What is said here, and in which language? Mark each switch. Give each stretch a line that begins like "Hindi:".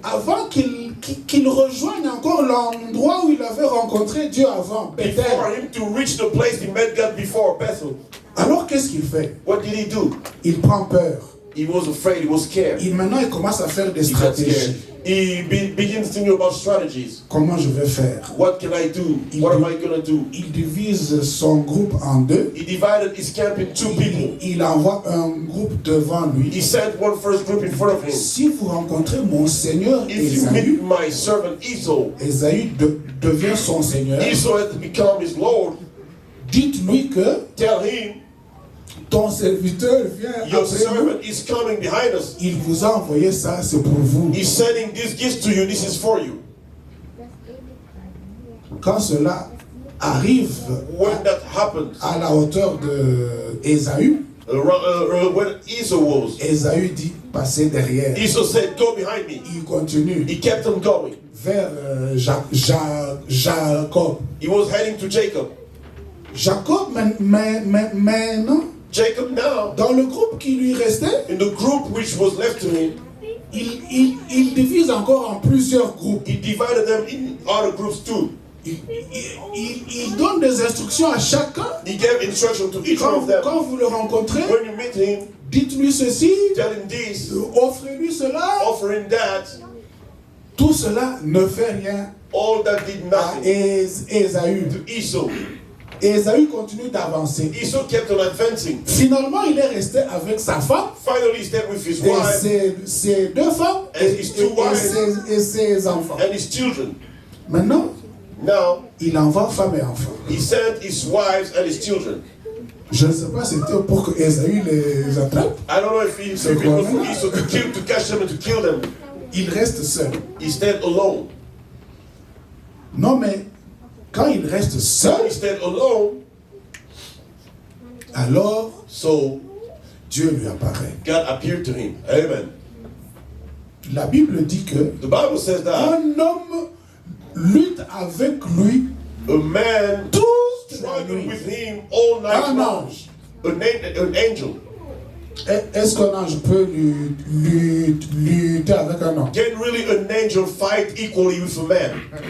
French: avant qu'il rejoigne encore l'endroit où il avait rencontré Dieu avant,
English: before Bethel. him to reach the place he met God before, Bethel.
French: Alors qu'est-ce qu'il fait?
English: What did he do?
French: Il prend peur.
English: He was afraid, he was scared.
French: Maintenant, il commence à faire des
English: He got
French: stratégies.
English: scared. He begins thinking about strategies.
French: Comment je vais faire?
English: What can I do? What am I going to do?
French: Il divise son groupe en deux.
English: He divided his camp in two people.
French: Il envoie un groupe devant
English: He
French: lui.
English: sent one first group in front of him.
French: Si vous rencontrez mon Seigneur
English: If you
French: Ésaü,
English: meet my servant Esau,
French: Ésaü devient son Seigneur,
English: Esau has become his Lord.
French: dites-lui que
English: Tell him,
French: ton serviteur vient
English: your
French: après nous.
English: servant is coming behind us.
French: Il vous a envoyé ça, c'est pour vous.
English: He's sending these gifts to you. This is for you.
French: Quand cela arrive
English: When that happens,
French: à la hauteur de Ésaü,
English: when Esau was,
French: Ésaü dit passez derrière.
English: Esau said, go behind me.
French: Il continue
English: He kept on going.
French: vers Jacob.
English: He was heading to Jacob.
French: Jacob maintenant,
English: Jacob now,
French: dans le groupe qui lui restait,
English: in the group which was left to him,
French: il divise encore en plusieurs groupes.
English: he divided them in other groups too.
French: Il donne des instructions à chacun.
English: He gave instruction to each one of them.
French: Quand vous le rencontrez,
English: When you meet him,
French: dites-lui ceci,
English: tell him this,
French: offrez-lui cela.
English: offer him that.
French: Tout cela ne fait rien
English: All that did
French: à
English: nothing
French: Ésaü.
English: to Esau.
French: Ésaü continue d'avancer.
English: Esau kept on advancing.
French: Finalement, il est resté avec sa femme
English: Finally, he stayed with his
French: et
English: wife
French: ses deux femmes
English: And his two wives.
French: et ses enfants.
English: and his children.
French: Maintenant,
English: Now,
French: il envoie femme et enfants.
English: he sent his wives and his children.
French: Je ne sais pas si c'était pour que Ésaü les attrape.
English: I don't know if it was for Esau to catch them and to kill them.
French: Il reste seul.
English: He stayed alone.
French: Non, mais quand il reste seul,
English: He stayed alone,
French: alors
English: so
French: Dieu lui apparaît.
English: God appeared to him. Amen.
French: La Bible dit que
English: The Bible says that
French: un homme lutte avec lui
English: a man
French: toute la
English: struggled with him all night
French: Un
English: long.
French: ange.
English: An angel.
French: Est-ce qu'un ange peut lutter avec un homme?
English: Can really an angel fight equally with a man?